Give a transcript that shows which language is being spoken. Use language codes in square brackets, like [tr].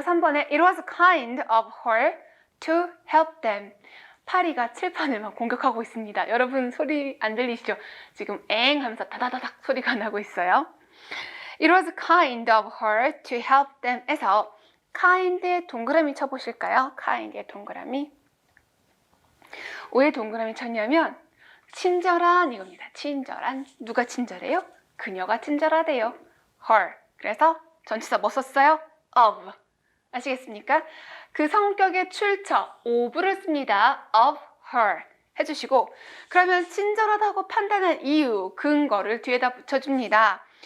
[ko] 3번에 [en] It was kind of her to help them. [ko] 파리가 칠판을 막 공격하고 있습니다. 여러분 소리 안 들리시죠? 지금 엥 하면서 다다다닥 소리가 나고 있어요. [en] It was kind of her to help them [ko] 에서 kind의 동그라미 쳐보실까요? kind의 동그라미. 왜 동그라미 쳤냐면 친절한 이겁니다. 친절한. 누가 친절해요? 그녀가 친절하대요. her. 그래서 전치사 뭐 썼어요? of. 아시겠습니까? 그 성격의 출처, of를 씁니다. of her 해주시고 그러면 친절하다고 판단한 이유, 근거를 뒤에다 붙여줍니다.